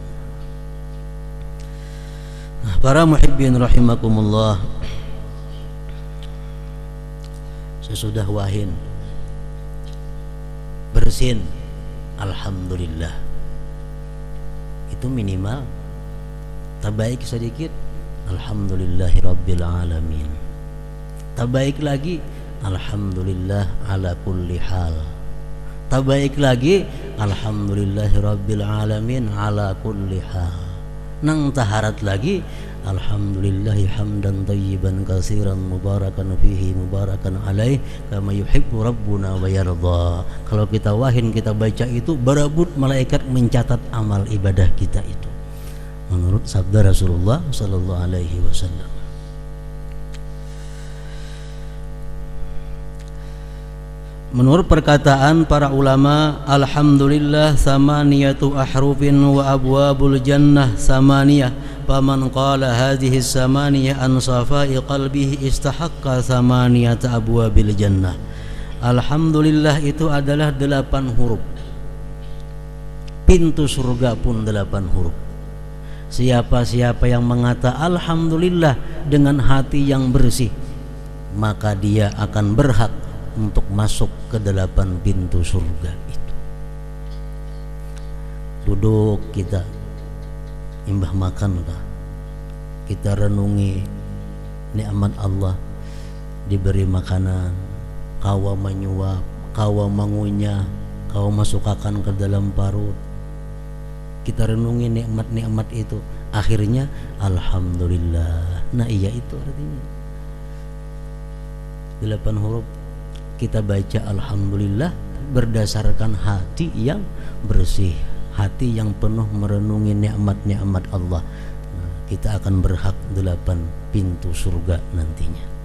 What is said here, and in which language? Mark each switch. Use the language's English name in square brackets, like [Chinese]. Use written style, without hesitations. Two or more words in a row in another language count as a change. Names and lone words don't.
[Banjar] Nah, para [Arabic] محبين رحمكم الله, [Banjar] sesudah wahin bersin alhamdulillah, itu minimal. Tabaik sedikit [Arabic] الحمد لله رب العالمين. [Banjar] Tabaik lagi [Arabic] الحمد لله على كل حال. [Banjar] Tabaik lagi [Arabic] الحمد لله رب العالمين على كل حال. [Banjar] Nang taharat lagi [Arabic] الحمد لله حمدا طيبا كثيرا مباركا فيه مباركا عليه كما يحب ربنا ويرضى. [Banjar] Kalau kita wahin, kita baca itu, berebut malaikat mencatat amal ibadah kita itu menurut sabda Rasulullah [Arabic] صلى الله عليه وسلم. [Indonesian] Menurut perkataan para ulama, [Arabic] الحمد لله ثمانية أحرف وأبواب الجنة ثمانية. فمن قال هذه الثمانية عن صفاء قلبه استحق ثمانية أبواب الجنة. [Indonesian] Alhamdulillah itu adalah 8 huruf. Pintu surga pun 8 huruf. Siapa-siapa yang mengata alhamdulillah dengan hati yang bersih, maka dia akan berhak untuk masuk ke 8 pintu surga itu. [Banjar] Duduk kita imbah makan kah, kita renungi nikmat Allah, diberi makanan, kawa menyuap, kawa mengunyah, kawa masukkan ke dalam parut. [Indonesian] Kita renungi nikmat-nikmat itu, akhirnya alhamdulillah. [Banjar] Nah iya itu artinya 8 huruf. [Indonesian] Kita baca alhamdulillah berdasarkan hati yang bersih, hati yang penuh merenungi nikmat-nikmat Allah. Nah, kita akan berhak 8 pintu surga nantinya.